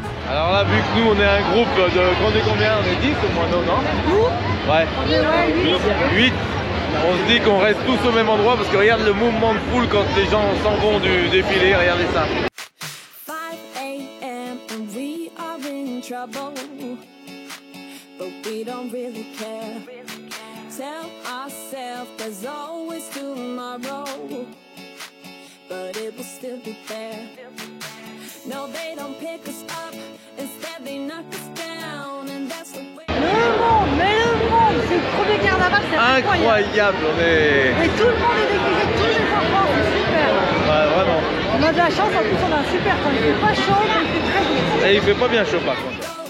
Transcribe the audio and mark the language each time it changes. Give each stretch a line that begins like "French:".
French: là, vu que nous on est un groupe de combien? On est 10 au moins, non? Nous, Ouais. on est ouais, 8. 8. On se dit qu'on reste tous au même endroit parce que regarde le mouvement de foule quand les gens s'en vont du défilé, regardez ça.
English: 5 a.m. and we are in trouble, but we don't really care. Tell ourselves there's always tomorrow, but it will still be there. No, they don't pick us up, instead they knock us down, and that's the way.
French: Le monde, c'est le premier carnaval, c'est Incroyable, on est... Et tout le monde est déguisé, tous les enfants, c'est super. Ouais, vraiment. On a de la chance, en plus on a un super temps, il fait pas chaud, mais il fait très beau. Et il fait pas bien chaud par contre.